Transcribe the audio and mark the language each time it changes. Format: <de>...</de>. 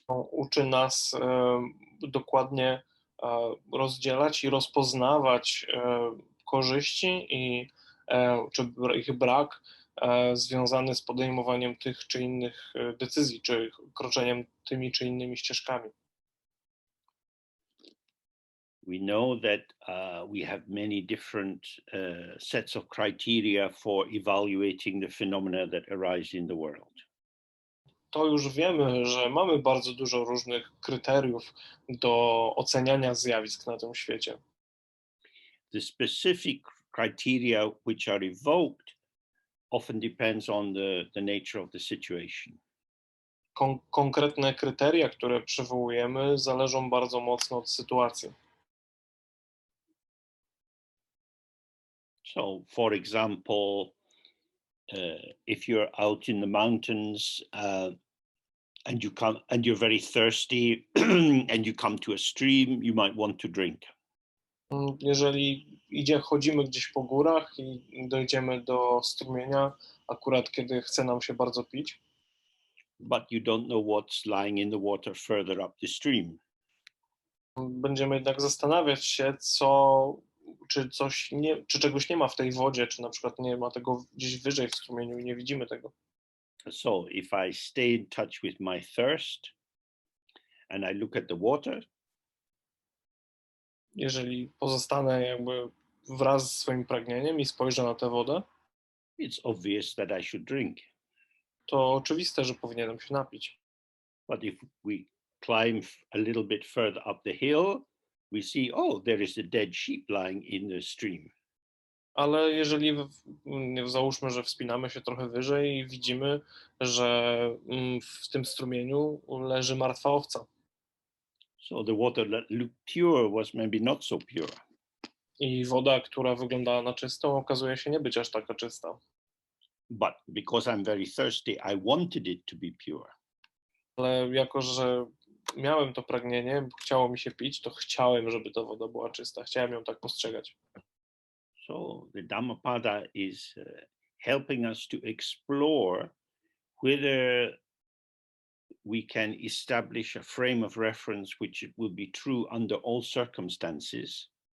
<pl>Uczy nas dokładnie rozdzielać i rozpoznawać korzyści i czy ich brak związany z podejmowaniem tych czy innych decyzji, czy kroczeniem tymi czy innymi ścieżkami.</pl> <en>We know that we have many different sets of criteria for evaluating the phenomena that arise in the world.</en> <pl>To już wiemy, że mamy bardzo dużo różnych kryteriów do oceniania zjawisk na tym świecie.</pl> <en>The specific criteria which are evoked often depends on the nature of the situation.</en> <pl>Konkretne kryteria, które przywołujemy, zależą bardzo mocno od sytuacji.</pl> <en>So, for example, if you're out in the mountains and you're very thirsty and you come to a stream, you might want to drink.</en> <pl>Jeżeli chodzimy gdzieś po górach i dojdziemy do strumienia, akurat kiedy chce nam się bardzo pić,</pl> <en>but you don't know what's lying in the water further up the stream.</en> <pl>Będziemy jednak zastanawiać się, czy czegoś nie ma w tej wodzie, czy na przykład nie ma tego gdzieś wyżej w strumieniu i nie widzimy tego.</pl> <en>So if I stay in touch with my thirst and I look at the water,</en> <pl>jeżeli pozostanę jakby wraz z swoim pragnieniem i spojrzę na tę wodę,</pl> <en>it's obvious that I should drink.</en> <pl>to oczywiste, że powinienem się napić.</pl> <en>But if we climb a little bit further up the hill, we see, oh, there is a dead sheep lying in the stream.</en> <pl>Ale jeżeli załóżmy, że wspinamy się trochę wyżej i widzimy, że w tym strumieniu leży martwa owca.</pl> <en>So the water that looked pure was maybe not so pure.</en> <pl>I woda, która wyglądała na czystą, okazuje się nie być aż taka czysta.</pl> <en>But because I'm very thirsty, I wanted it to be pure.</en> <pl>Ale jako, że miałem to pragnienie, bo chciało mi się pić, to chciałem, żeby ta woda była czysta. Chciałem ją tak postrzegać.</pl> <en>So the Dhammapada is helping us to explore whether we can establish a frame of reference which it will be true under all circumstances.</en>